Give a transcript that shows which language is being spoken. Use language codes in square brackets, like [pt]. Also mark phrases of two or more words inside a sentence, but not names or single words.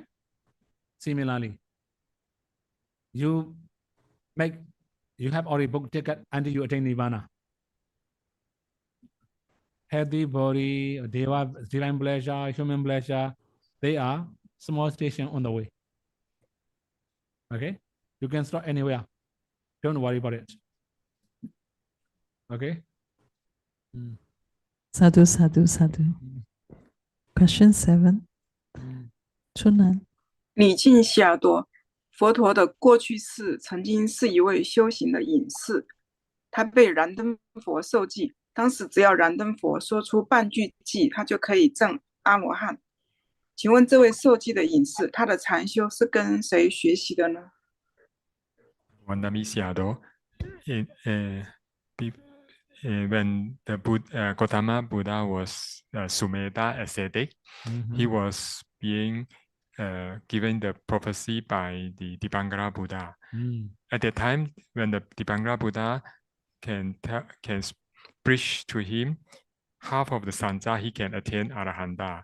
[en] Similarly, you have already booked ticket until you attain Nirvana. Healthy body, divine pleasure, human pleasure, they are small station on the way. Okay, you can stop anywhere. Don't worry about it. Okay. [pi] Sadhu, sadhu, sadhu. [en] Question 7. Chunan. [zh] 礼敬西尔多，佛陀的过去世曾经是一位修行的隐士，他被燃灯佛受记，当时只要燃灯佛说出半句偈，他就可以证阿罗汉。请问这位受记的隐士，他的禅修是跟谁学习的呢？ [en] Vandami Sayadaw, when the Gautama Buddha was Sumedha ascetic, he was being given the prophecy by the Dipankara Buddha. At that time, when the Dipankara Buddha can preach to him, half of the sansa he can attain Arahanta.